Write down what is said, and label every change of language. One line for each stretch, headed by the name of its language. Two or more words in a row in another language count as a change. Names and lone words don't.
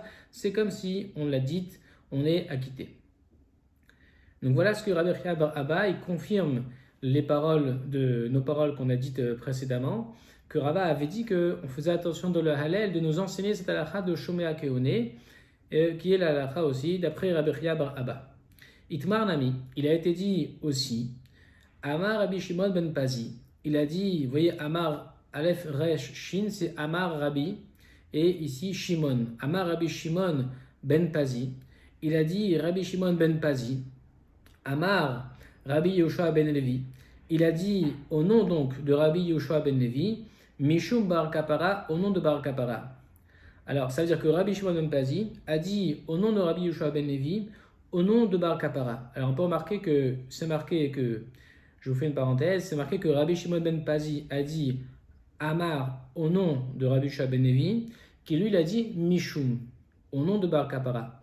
French: C'est comme si on l'a dite, on est acquitté. Donc voilà ce que Rabbi Chia bar Abba, il confirme les paroles de nos paroles qu'on a dites précédemment, que Rava avait dit qu'on faisait attention dans le Hallel de nous enseigner cette halakha de
Hebrew: שומע כעונה,
French: qui est la halakha aussi d'après Rabbi Chia bar Abba.
Aramaic: איתמר נמי,
French: il a été dit aussi, Amar Rabbi Shimon ben Pazi, il a dit, vous voyez Amar Aleph Resh Shin, c'est Amar Rabbi, et ici Shimon. Amar Rabbi Shimon ben Pazi, il a dit Rabbi Shimon ben Pazi, Amar Rabbi Yoshua ben Levi, il a dit au nom donc de Rabbi Yoshua ben Levi, Mishum Bar Kapara, au nom de Bar Kapara. Alors ça veut dire que Rabbi Shimon ben Pazi a dit au nom de Rabbi Yoshua ben Levi, au nom de Bar Kapara. Alors on peut remarquer que c'est marqué que, je vous fais une parenthèse, c'est marqué que Rabbi Shimon ben Pazi a dit Amar au nom de Rabbi Yoshua ben Levi, qui lui il a dit Mishum, au nom de Bar Kapara.